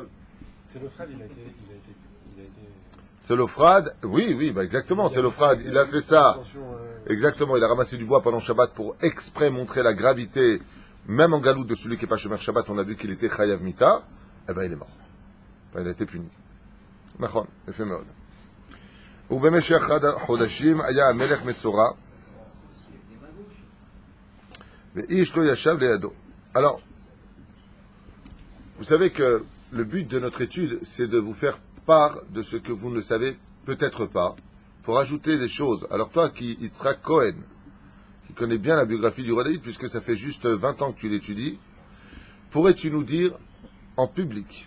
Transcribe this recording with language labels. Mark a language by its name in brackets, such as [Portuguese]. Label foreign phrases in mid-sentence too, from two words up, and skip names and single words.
[French] C'est le frère, il a été... C'est l'Ophrad, oui, bah exactement, c'est l'Ophrad. Il a fait ça. Exactement, il a ramassé du bois pendant Shabbat pour exprès montrer la gravité, même en galoute de celui qui n'est pas [Hebrew] שומר שבת. [French] On a vu qu'il était [Hebrew] חייב מיתה. [French] Eh ben, il est mort. Enfin, il a été puni. Nachon, éphémère. [Hebrew] ובמשך חודשים היה המלך מצורע ואיש לא ישב לידו. [French] Alors, vous savez que le but de notre étude, c'est de vous faire part de ce que vous ne savez peut-être pas, pour ajouter des choses. Alors toi, qui Yitzhak Cohen, qui connais bien la biographie du roi David, puisque ça fait juste 20 ans que tu l'étudies, pourrais-tu nous dire en public,